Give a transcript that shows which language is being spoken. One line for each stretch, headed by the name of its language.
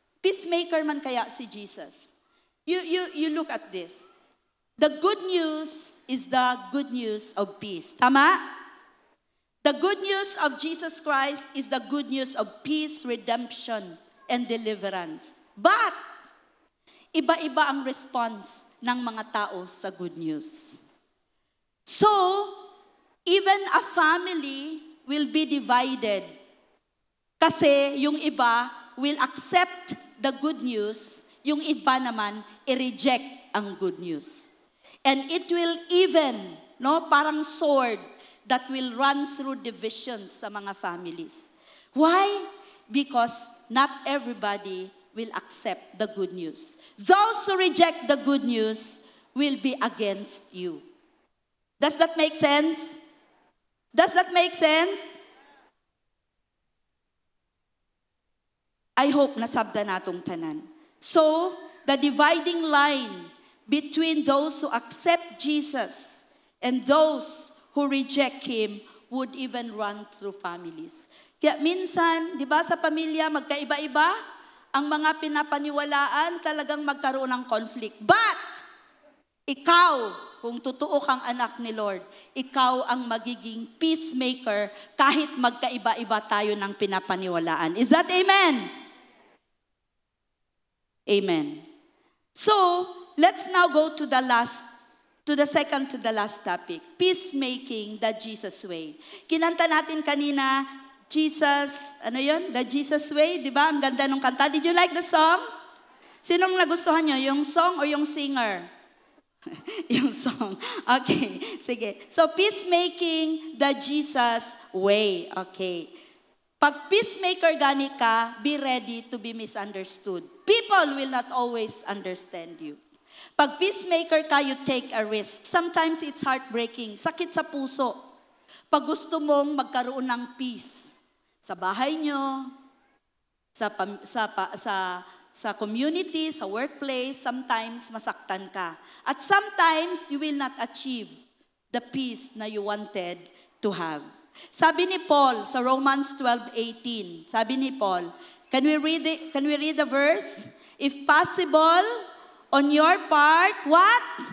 Filipino: Peacemaker man kaya si Jesus?
English: You look at this. The good news is the good news of peace. Tama? The good news of Jesus Christ is the good news of peace, redemption, and deliverance.
Filipino: But, iba-iba ang response ng mga tao sa good news.
English: So, even a family will be divided.
Filipino: Kasi yung iba
English: will accept the good news,
Filipino: yung iba naman i-reject ang good news.
English: And it will even, parang sword that will run through divisions sa mga families. Why? Because not everybody will accept the good news. Those who reject the good news will be against you. Does that make sense? Does that make sense? I hope
Cebuano: nasabda natong tanan.
English: So, the dividing line between those who accept Jesus and those who reject Him would even run through families.
Filipino: Kaya minsan, di ba sa pamilya, magkaiba-iba, ang mga pinapaniwalaan talagang magkaroon ng conflict. But, ikaw, kung totoo kang anak ni Lord, ikaw ang magiging peacemaker kahit magkaiba-iba tayo ng pinapaniwalaan.
English: Is that amen? Amen. So, let's now go to the second to the last topic. Peacemaking the Jesus way.
Filipino: Kinanta natin kanina, Jesus, The Jesus way, di ba? Ang ganda ng kanta.
English: Did you like the song?
Filipino: Sinong nagustuhan nyo? Yung song or yung singer? Yung song. Okay, sige.
English: So, peacemaking the Jesus way. Okay.
Cebuano: Pag peacemaker gani ka,
English: be ready to be misunderstood. People will not always understand you.
Filipino: Pag peacemaker ka,
English: you take a risk. Sometimes it's heartbreaking.
Filipino: Sakit sa puso. Pag gusto mong magkaroon ng peace sa bahay nyo, sa community, sa workplace, sometimes masaktan ka.
English: At sometimes you will not achieve the peace na you wanted to have.
Filipino: Sabi ni Paul sa Romans 12:18, sabi ni Paul,
English: can we read the verse? If possible, on your part, what?